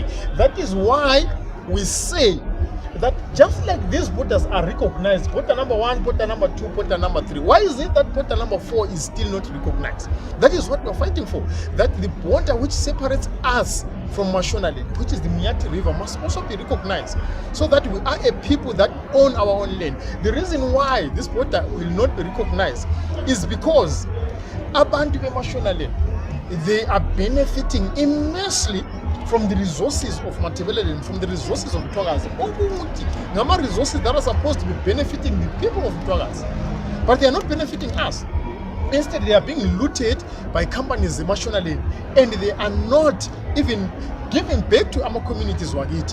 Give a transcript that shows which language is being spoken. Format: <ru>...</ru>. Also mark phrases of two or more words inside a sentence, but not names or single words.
<en>That is why we say that just like these borders are recognized, border number 1, border number 2, border number 3, why is it that border number 4 is still not recognized? That is what we are fighting for. That the border which separates us from Mashonaland, which is the Minyati River, must also be recognized, so that we are a people that own our own land. The reason why this border will not be recognized is because abantu beMashonaland, they are benefiting immensely from the resources of Matebeleland and from the resources of Mthwakazi. Ngama resources that are supposed to be benefiting the people of Mthwakazi, but they are not benefiting us. Instead, they are being looted by companies in Mashonaland, and they are not even giving back to our communities wagiti.</en>